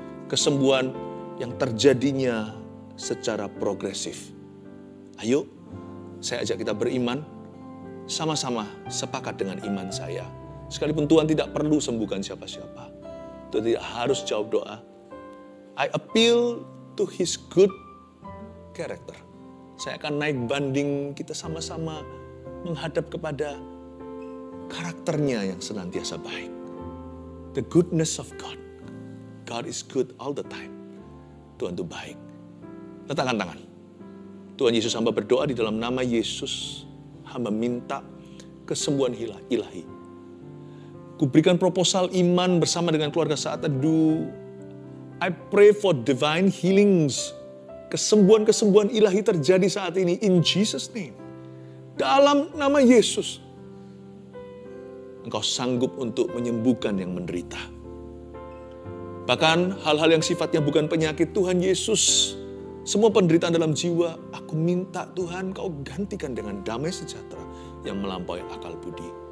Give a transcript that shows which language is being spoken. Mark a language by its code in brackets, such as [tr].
[id] Kesembuhan yang terjadinya secara progresif. Ayo, saya ajak kita beriman, sama-sama sepakat dengan iman saya. Sekalipun Tuhan tidak perlu sembuhkan siapa-siapa. Tuhan tidak harus jawab doa. [en] I appeal to His good character. [id] Saya akan naik banding, kita sama-sama menghadap kepada karakternya yang senantiasa baik. [en] The goodness of God. God is good all the time. [id] Tuhan itu baik. Letakkan tangan. Tuhan Yesus, hamba berdoa di dalam nama Yesus. Hamba minta kesembuhan ilahi. Kuberikan proposal iman bersama dengan keluarga saat teduh. [en] I pray for divine healings. [id] Kesembuhan-kesembuhan ilahi terjadi saat ini. [en] In Jesus' name. [id] Dalam nama Yesus. Engkau sanggup untuk menyembuhkan yang menderita. Bahkan hal-hal yang sifatnya bukan penyakit, Tuhan Yesus, semua penderitaan dalam jiwa, aku minta Tuhan Kau gantikan dengan damai sejahtera yang melampaui akal budi.